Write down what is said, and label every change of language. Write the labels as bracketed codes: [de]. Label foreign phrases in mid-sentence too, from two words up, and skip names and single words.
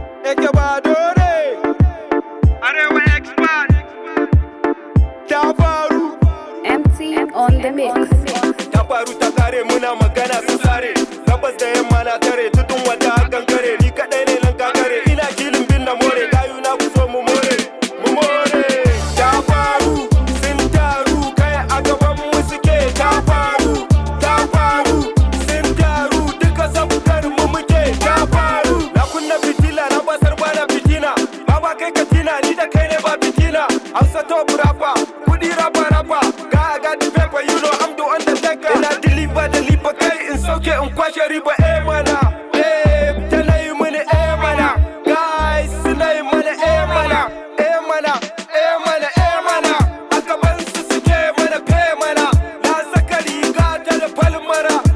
[ha] Eke Badore. Arewa Expert. Ta faru. [en] M T on the mix. [ha] Ta faru ta kare, muna magana sun sare. Gabas da yamma na tare, tudun wata gangare. Ni kaɗai ne nan gagare, ina kilin bin na more. Gayu na ku zo mu more, mu more. Ta faru, sun taru, kai a gaban mu suke. Ta faru, ta faru, sun taru, duka sabgar mu muke. Ta faru, na kunna fitila, na basar bana fitina. Baba kai ka tina, ni da kai ne ba fitina. [en] Hausa top rapper, kudi rapper, rapper. [ha] Ga, ga [en] the paper, you know I'm the undertaker. [ha] Ina [en] deliver, deliver, [ha] kai in sauke, in kwashe riba, eh mana. Eh, tana yi mini, eh mana. Guys, suna yi mini, eh mana. Eh mana, eh mana, eh mana. A gaban su suke mana, fe mana. Na saka riga ta da falmara.